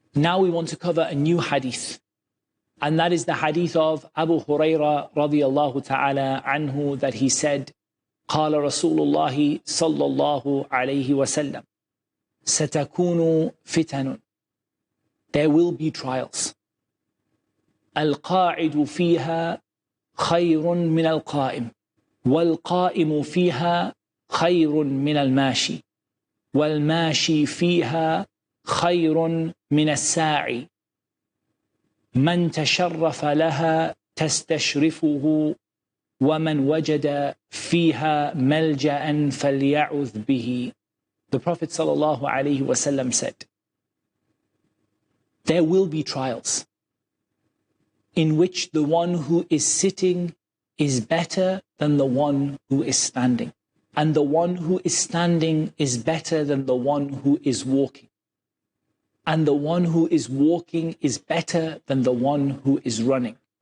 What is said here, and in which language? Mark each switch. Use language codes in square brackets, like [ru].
[en] Now we want to cover a new hadith, and that is the hadith of Abu Hurairah radiyallahu ta'ala anhu, that he said, [ar] قال رسول الله صلى الله عليه وسلم ستكون فتن. [en] There will be trials. [ar] القاعد فيها خير من القائم والقائم فيها خير من الماشي والماشي فيها خير من الساعي من تشرف لها تستشرفه ومن وجد فيها ملجأ فليعذ به. [en] The Prophet ﷺ said, there will be trials in which the one who is sitting is better than the one who is standing, and the one who is standing is better than the one who is walking, and the one who is walking is better than the one who is running.